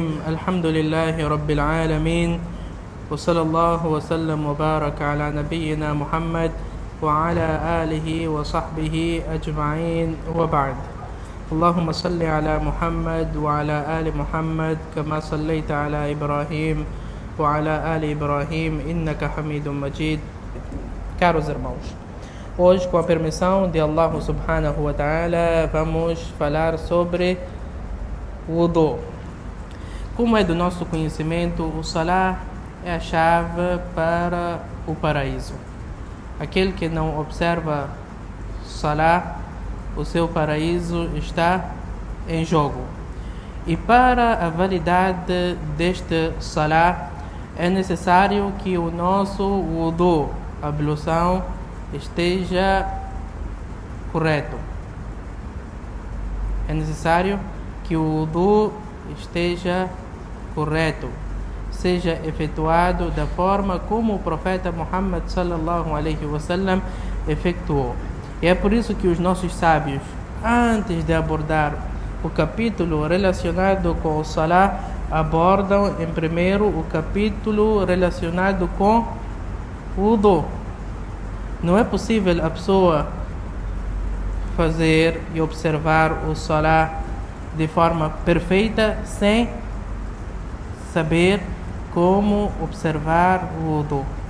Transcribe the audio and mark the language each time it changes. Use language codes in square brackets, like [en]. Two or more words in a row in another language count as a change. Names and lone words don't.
[ar] الحمد لله رب العالمين، وصلى الله وسلم وبارك على نبينا محمد وعلى آله وصحبه أجمعين، وبعد. اللهم صل على محمد وعلى آل محمد كما صليت على إبراهيم وعلى آل إبراهيم إنك حميد مجيد. [pt] Caros irmãos, hoje, com a permissão de Allah [ar] سبحانه وتعالى, [pt] vamos falar sobre o wudu. Como é do nosso conhecimento, o salah é a chave para o paraíso. Aquele que não observa salah, o seu paraíso está em jogo. E para a validade deste salah, é necessário que o nosso wudu, ablução, esteja correto. É necessário que o wudu esteja correto, seja efetuado da forma como o profeta Muhammad [ar] صلى الله عليه وسلم [pt] efetuou. E é por isso que os nossos sábios, antes de abordar o capítulo relacionado com o salah, abordam em primeiro o capítulo relacionado com o wudu. Não é possível a pessoa fazer e observar o salah de forma perfeita sem saber como observar o wudu.